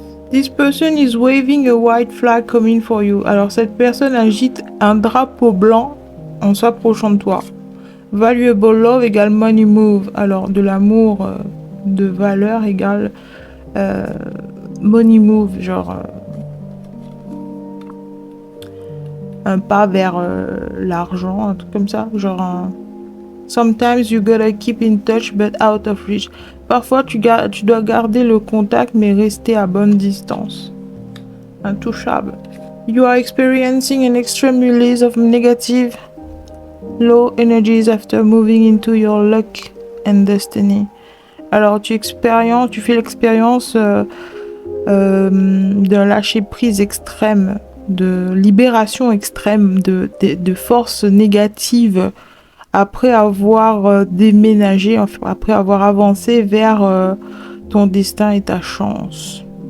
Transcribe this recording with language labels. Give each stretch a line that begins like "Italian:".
English: This person is waving a white flag coming for you.
French: Alors cette personne agite un drapeau blanc en s'approchant de toi.
English: Valuable love
French: égale money move. Alors de l'amour de valeur égale money move. Genre un pas vers l'argent, un truc comme ça. Genre un...
English: Sometimes you gotta keep in touch but out of reach.
French: Parfois tu dois garder le contact mais rester à bonne distance. Intouchable.
English: You are experiencing an extreme release of negative low energies after moving into your luck and destiny.
French: Alors tu fais l'expérience d'un lâcher prise extrême, de libération extrême de forces négatives après avoir déménagé, après avoir avancé vers ton destin et ta chance.